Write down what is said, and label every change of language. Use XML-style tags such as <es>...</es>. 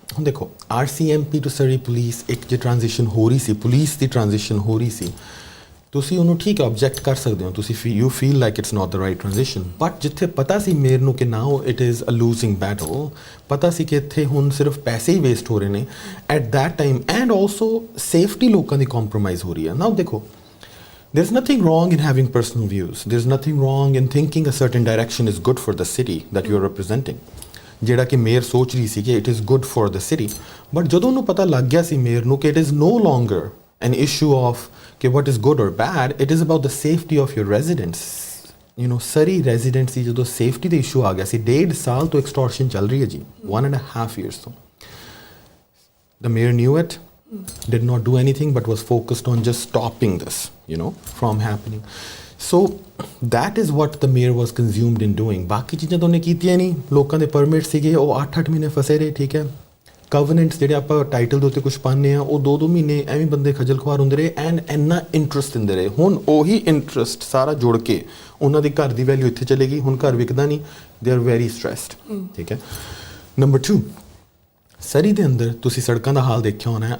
<pa>ਹੁਣ ਦੇਖੋ RCMP to Surrey police ਇੱਕ ਜੇ ਟ੍ਰਾਂਜੀਸ਼ਨ ਹੋ ਰਹੀ ਸੀ, ਪੁਲਿਸ ਦੀ ਟ੍ਰਾਂਜੀਸ਼ਨ ਹੋ ਰਹੀ ਸੀ, ਤੁਸੀਂ ਉਹਨੂੰ ਠੀਕ ਹੈ ਆਬਜੈਕਟ ਕਰ ਸਕਦੇ ਹੋ, ਤੁਸੀਂ</pa> <en>You feel like it's not the right transition.</en> <pa>But ਜਿੱਥੇ ਪਤਾ ਸੀ ਮੇਰ ਨੂੰ ਕਿ</pa> <en>now it is a losing battle,</en> <pa>ਪਤਾ ਸੀ ਕਿ ਇੱਥੇ ਹੁਣ ਸਿਰਫ ਪੈਸੇ ਹੀ ਵੇਸਟ ਹੋ ਰਹੇ ਨੇ</pa> <en>at that time</en> <pa>and also safety ਲੋਕਾਂ ਦੀ ਕੰਪਰੋਮਾਈਜ਼ ਹੋ ਰਹੀ ਹੈ।</pa> <en>now ਦੇਖੋ there is nothing wrong in having personal views, there is nothing wrong in thinking a certain direction is good for the city that you are representing,</en> <pa>ਜਿਹੜਾ ਕਿ mayor ਸੋਚ ਰਹੀ ਸੀ ਕਿ</pa> <en>It is good for the city. But</en> <pa>ਜਦੋਂ ਉਹਨੂੰ ਪਤਾ ਲੱਗ ਗਿਆ ਸੀ ਮੇਅਰ ਨੂੰ ਕਿ</pa> <en>It is no longer an issue of ਕਿ what is good or bad, it is about the safety of your residents।</en> <pa>Surrey residency ਜਦੋਂ ਸੇਫਟੀ ਦਾ issue ਆ ਗਿਆ ਸੀ, 1.5 ਸਾਲ ਤੋਂ ਐਕਸਟੋਰਸ਼ਨ ਚੱਲ ਰਹੀ ਹੈ ਜੀ, 1.5 years ਤੋਂ।</pa> <en>The mayor knew it, did not do anything but was focused on just stopping this from happening। So that is what the mayor was consumed in doing।</en> <pa>ਬਾਕੀ ਚੀਜ਼ਾਂ ਤਾਂ ਉਹਨੇ ਕੀਤੀਆਂ ਨਹੀਂ। ਲੋਕਾਂ ਦੇ ਪਰਮਿਟ ਸੀਗੇ, ਉਹ 8-8 ਮਹੀਨੇ ਫਸੇ ਰਹੇ। ਠੀਕ ਹੈ, ਕਵਨੈਂਟਸ ਜਿਹੜੇ ਆਪਾਂ ਟਾਈਟਲ ਦੇ ਉੱਤੇ ਕੁਝ ਪਾਉਂਦੇ ਆ, ਉਹ 2-2 ਮਹੀਨੇ ਐਵੇਂ ਬੰਦੇ ਖੱਜਲ ਖੁਆਰ ਹੁੰਦੇ ਰਹੇ ਐਂਡ ਇੰਨਾ ਇੰਟਰਸਟ ਦਿੰਦੇ ਰਹੇ। ਹੁਣ ਉਹੀ ਇੰਟਰਸਟ ਸਾਰਾ ਜੁੜ ਕੇ ਉਹਨਾਂ ਦੀ ਘਰ ਦੀ ਵੈਲਿਊ ਇੱਥੇ ਚਲੇਗੀ। ਹੁਣ ਘਰ ਵਿਕਦਾ ਨਹੀਂ,</pa> <en>They are very stressed.</en> <pa>ਠੀਕ ਹੈ। ਨੰਬਰ 2, ਸਰੀ ਦੇ ਅੰਦਰ ਤੁਸੀਂ ਸੜਕਾਂ ਦਾ ਹਾਲ ਦੇਖਿਆ ਹੋਣਾ ਹੈ।</pa>